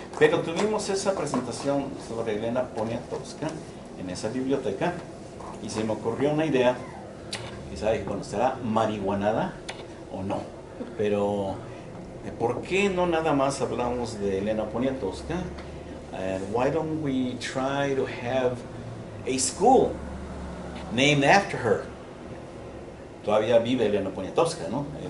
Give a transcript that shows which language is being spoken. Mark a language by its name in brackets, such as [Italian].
[Spanish] Pero tuvimos esa presentación sobre Elena Poniatowska en esa biblioteca y se me ocurrió una idea, quizá dije, bueno, ¿será marihuanada o no? Pero, ¿por qué no nada más hablamos de Elena Poniatowska? [English] Why don't we try to have a school named after her? [Spanish] Todavía vive Elena Poniatowska, ¿no?